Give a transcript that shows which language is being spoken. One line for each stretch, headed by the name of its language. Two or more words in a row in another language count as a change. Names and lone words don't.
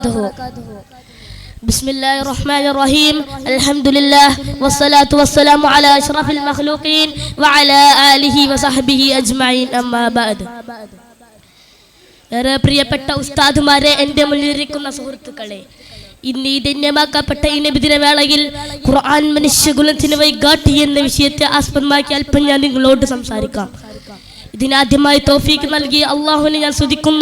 Arabic: بسم الله الرحمن الرحيم الحمد لله والصلاة والسلام على أشرف المخلوقين وعلى آله وصحبه أجمعين أما بعد.
Malayalam: പ്രിയപ്പെട്ട ഉസ്താദുമാരെ, എൻ്റെ മുന്നിലിരിക്കുന്ന സുഹൃത്തുക്കളെ, ഇന്ന് ഈ ധന്യമാക്കപ്പെട്ട ഈ നബിദിന വേളയിൽ ഖുർആൻ മനുഷ്യകുലത്തിന് വഴികാട്ടി എന്ന വിഷയത്തെ ആസ്പദമാക്കി അല്പം ഞാൻ നിങ്ങളോട് സംസാരിക്കാം. ഇതിനാദ്യമായി തൗഫീഖ് നൽകിയ അല്ലാഹുവിനെ ഞാൻ സ്തുതിക്കുന്നു.